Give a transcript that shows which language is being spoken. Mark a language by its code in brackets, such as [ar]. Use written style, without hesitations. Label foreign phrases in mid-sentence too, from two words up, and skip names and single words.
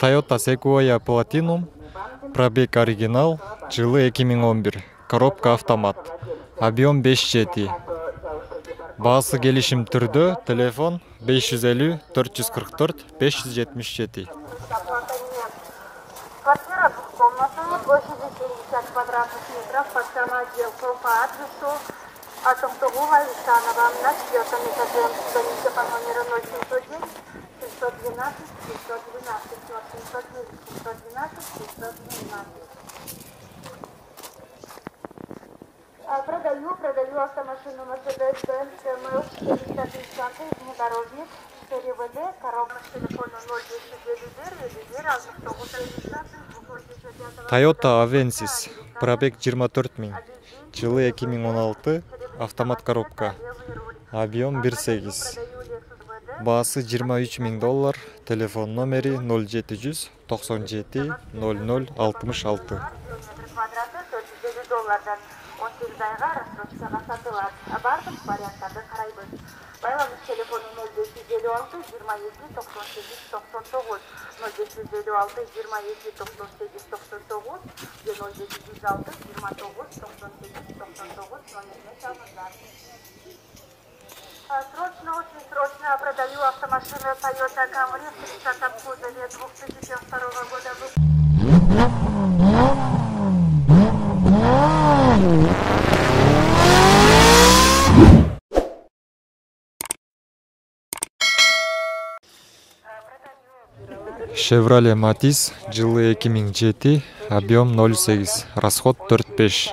[ru] Toyota Sequoia Platinum, пробег оригинал, жылы 2011, коробка автомат, объем 5.7. [ky] Баасы келишим түрдө, телефон 550 444 577. [ru] Квартира двухкомнатная, площадью 70 квадратных метров, подсама отделка по адресу Атомтогова Исанова на 4-м этаже. Звоните по номеру 0709 712 712 709 712 712. Продаю автомашину Mercedes-Benz CML 430 внедорожник, ПРВД, коробка с телефона 0299 Toyota Avensis, пробег 24 000, жылы 2016, автомат коробка, объем 1.8. [ky] Баасы $23 000, телефон номери 0700 97 00 66. $18 айга рассрочкага сатылат. Бардык варианттарды карайбыз. Байланыш телефону 0556 22 98 99 0556 22 98 99 0556 29 98 99 номерine чалыңыздар. [ru] Срочно, очень срочно продаю автомашину Toyota Camry в 30-м кузове 2002 года выпуска. Chevrolet Matiz, жылы 2007, объем 0.8, расход 4.5.